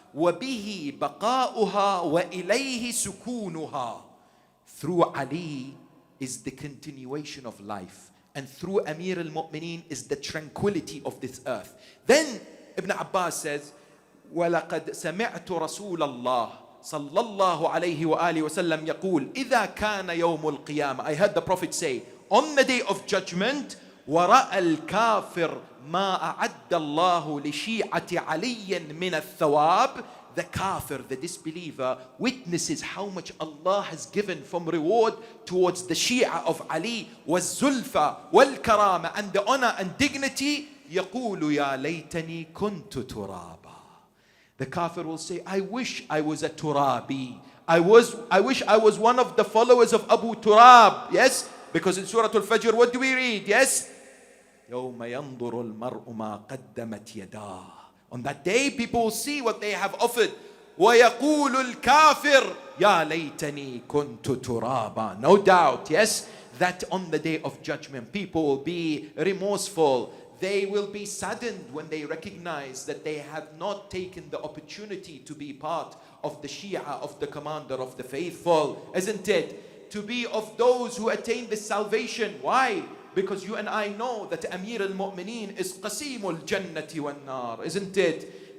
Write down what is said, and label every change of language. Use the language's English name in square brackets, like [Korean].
[Arabic] وَبِهِ بَقَاؤُهَا وَإِلَيْهِ سُكُونُهَا. [English] Through Ali, is the continuation of life. And through Amir al-Mu'mineen is the tranquility of this earth. Then Ibn Abbas says, [Arabic] وَلَقَدْ سَمِعْتُ رَسُولَ اللَّهِ صلى الله عليه وآله وسلم يقول إذا كان يوم القيامة. [English] I heard the Prophet say, on the day of judgment, [Arabic] وَرَأَى الْكَافِرْ مَا أَعَدَّ اللَّهُ لِشِيعَةِ عَلِيٍّ مِنَ الثَّوَابِ. [English] The kafir, the disbeliever, witnesses how much Allah has given from reward towards the Shia of Ali, [Arabic] وَالزُّلْفَ وَالْكَرَامَ, [English] and the honor and dignity. [Arabic] يَقُولُ يَا لَيْتَنِي كُنْتُ تُرَابًا. [English] The kafir will say, I wish I was a Turabi. I wish I was one of the followers of Abu Turab. Yes? Because in Surah Al-Fajr, what do we read? Yes? [Arabic] يَوْمَ يَنْظُرُ الْمَرْءُ مَا قَدَّمَتْ يَدَاهُ. [English] On that day, people will see what they have offered. [Arabic] وَيَقُولُ الْكَافِرُ يَا لَيْتَنِي كُنْتُ تُرَابًا. [English] No doubt, yes, that on the day of judgment, people will be remorseful. They will be saddened when they recognize that they have not taken the opportunity to be part of the Shia of the commander of the faithful, isn't it? To be of those who attain this salvation. Why? Because you and I know that Amir al-Mu'mineen is Qasimul Jannati wan Nar, isn't it?